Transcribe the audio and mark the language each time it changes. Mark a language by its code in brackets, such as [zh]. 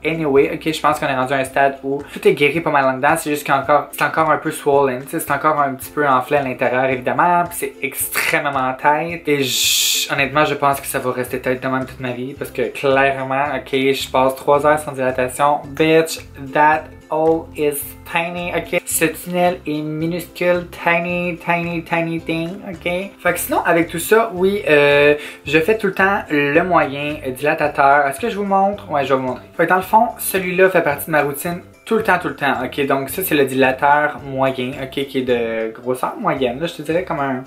[fr] Anyway, ok, je pense qu'on est rendu à un stade où tout est guéri pas mal en dedans. C'est juste qu'encore, c'est encore un peu swollen. Tu sais, c'est encore un petit peu enflé à l'intérieur évidemment. Puis c'est extrêmement tête. Et honnêtement, je pense que ça va rester tête de même toute ma vie parce que clairement, ok, je passe 3 heures sans dilatation. [en] Bitch, that hole is tiny, ok? [fr] Ce tunnel est minuscule, [en] tiny thing, [fr] ok? Fait que sinon, avec tout ça, oui, je fais tout le temps le moyen dilatateur. Est-ce que je vous montre? Ouais, je vais vous montrer. Fait que dans le fond, celui-là fait partie de ma routine tout le temps, ok? Donc ça, c'est le dilateur moyen, ok? Qui est de grosseur moyenne, là, je te dirais comme un...